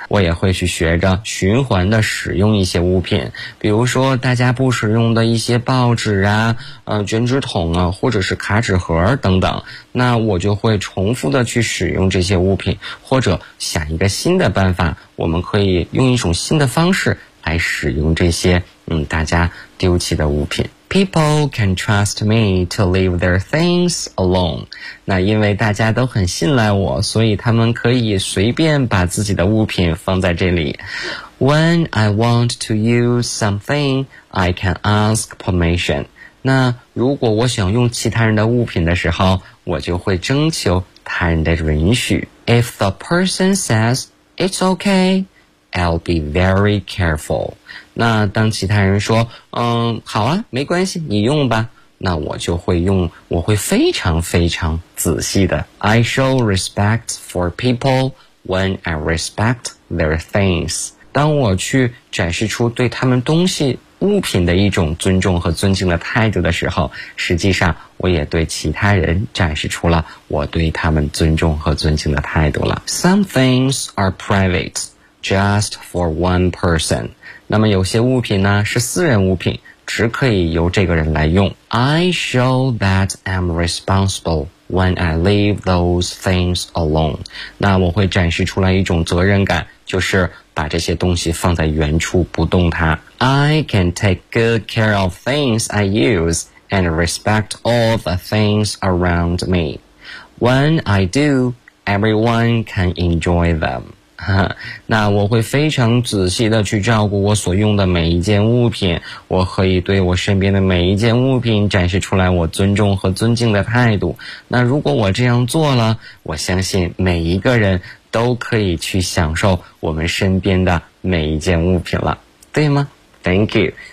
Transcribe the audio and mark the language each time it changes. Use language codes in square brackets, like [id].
[zh] 我也会去学着循环的使用一些物品，比如说大家不使用的一些报纸啊、卷纸筒啊，或者是卡纸盒等等，那我就会重复的去使用这些物品，或者想一个新的办法，我们可以用一种新的方式来使用这些大家丢弃的物品。 [en] People can trust me to leave their things alone. [zh] 那因为大家都很信赖我，所以他们可以随便把自己的物品放在这里。 [en] When I want to use something, I can ask permission. [zh] 那如果我想用其他人的物品的时候，我就会征求他人的允许。 [en] If the person says it's okay,I'll be very careful. [zh] 那当其他人说好啊，没关系，你用吧，那我就会用，我会非常非常仔细的。 [en] I show respect for people when I respect their things. [zh] 当我去展示出对他们东西物品的一种尊重和尊敬的态度的时候，实际上我也对其他人展示出了我对他们尊重和尊敬的态度了。 [en] Some things are privateJust for one person. [zh] 那么有些物品呢是私人物品，只可以由这个人来用。 [en] I show that I'm responsible when I leave those things alone. [zh] 那我会展示出来一种责任感，就是把这些东西放在原处不动它。 [en] I can take good care of things I use and respect all the things around me. When I do, everyone can enjoy them. [zh] 那我会非常仔细地去照顾我所用的每一件物品，我可以对我身边的每一件物品展示出来我尊重和尊敬的态度。那如果我这样做了，我相信每一个人都可以去享受我们身边的每一件物品了，对吗？ [en] Thank you.